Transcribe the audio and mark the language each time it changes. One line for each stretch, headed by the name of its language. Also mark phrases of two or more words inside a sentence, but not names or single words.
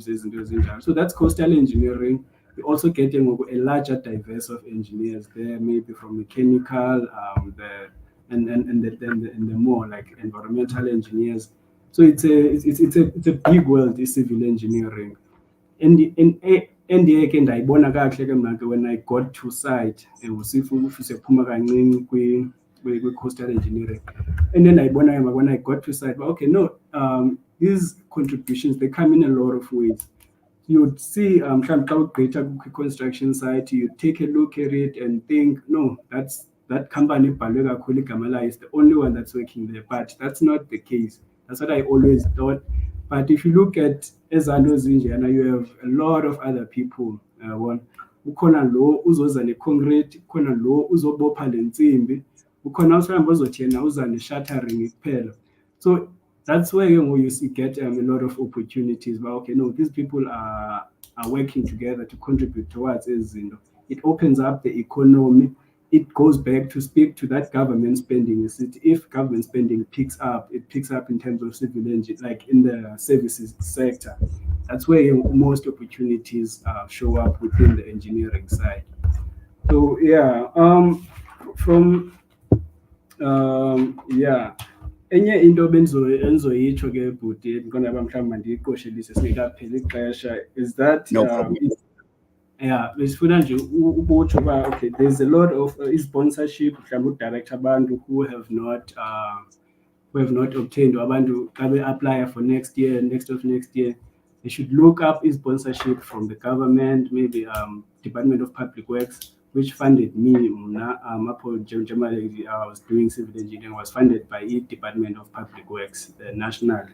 English: So that's coastal engineering. We're also getting a larger diverse of engineers there, maybe from mechanical, and the more like environmental engineers. So it's a big world, this civil engineering.
Xhosa: Endiyeke ndayibona kakuhle ke mna ke
English: when I got to site
Xhosa: siphuma kancinci
English: kwi-coastal engineering, and then
Xhosa: ndayibona ke
English: when I got to site, but okay, no, these contributions, they come in a lot of ways. You'd see
Xhosa: mhlawumbi xa ugqitha
English: kwi-construction site, you take a look at it and think, no, that company
Xhosa: ibhalwe kakhulu igama layo
English: is the only one that's working there, but that's not the case. That's what I always thought. But if you look at
Xhosa: ezanto zinjena,
English: you have a lot of other people.
Xhosa: Ukhona lo uzoza ne-concrete, ukhona lo uzobopha le ntsimbi, ukhona mhlawumbi ozothi yena uza ne-shattering kuphela.
English: So that's where you get a lot of opportunities. But okay, no, these people are working together to contribute towards izinto. It opens up the economy. It goes back to speak to that government spending. If government spending picks up, it picks up in terms of civil engineering, like in the services sector. That's where most opportunities show up within the engineering side. So yeah,
Xhosa: enye into enzoyitsho ke bhuti ndikona mhlawumbi mandiyiqoshelise singekapheli ixesha is
English: that
Xhosa: besifuna nje ukutsho uba
English: okay, there's a lot of sponsorship
Xhosa: mhlawumbi udirector abantu
English: who have not obtained,
Xhosa: abantu xa be-apply
English: for next year, next year, they should look up sponsorship from the government, maybe Department of Public Works, which funded me. I was doing civil engineering, was funded by the Department of Public Works nationally.